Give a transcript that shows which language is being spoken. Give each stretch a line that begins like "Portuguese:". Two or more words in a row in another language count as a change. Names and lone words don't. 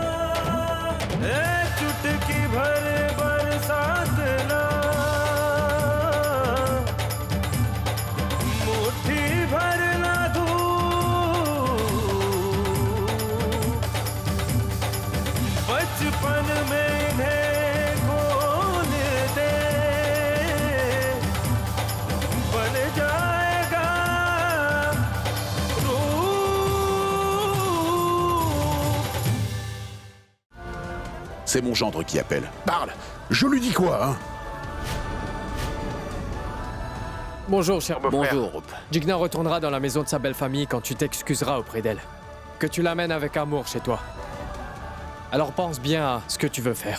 Hindi: चुटकी भर बरसात ना, मुट्ठी भर ना धूप, बचपन में इन्हें खोल दे, बन जाएगा रूप।
French: C'est mon gendre qui appelle. Parle! Je lui dis quoi, hein? Bonjour, cher beau-frère. Bonjour, Roop. Jigna retournera dans la maison de sa belle famille quand tu t'excuseras auprès d'elle. Que tu l'amènes avec amour chez toi. Alors pense bien à ce que tu veux faire.